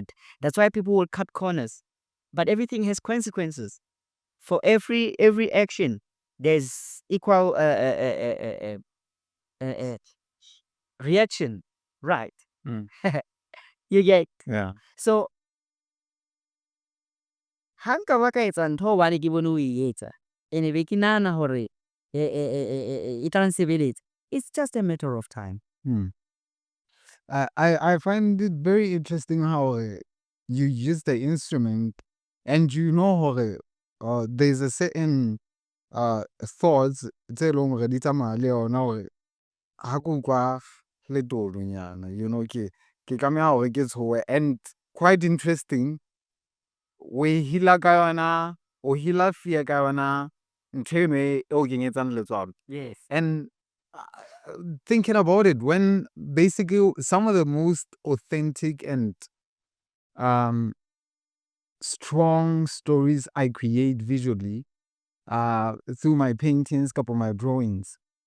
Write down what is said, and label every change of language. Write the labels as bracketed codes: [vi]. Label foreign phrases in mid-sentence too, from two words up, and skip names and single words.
[en] That's why people will cut corners. But everything has consequences. For every action, there's equal reaction, right? You get? Yeah. [st] So hanka ba ka etsa ntho hobane ke bone o e etsa ene be ke nahana hore e tla nsebeletsa. [en] It's just a matter of time. I find it very interesting how you use the instrument and how there's a certain thoughts [st] tse leng hore di tsamaya le yona hore ha ko utlwa letolonyana ke tlameha hore ke tshohe. [en] And quite interesting, [st] we heala ka yona, o heala fear ka yona ntho eno e o kenyetsang letswalo. [en] Yes. And thinking about it, when basically some of the most authentic and strong stories I create visually through my paintings, couple my drawings,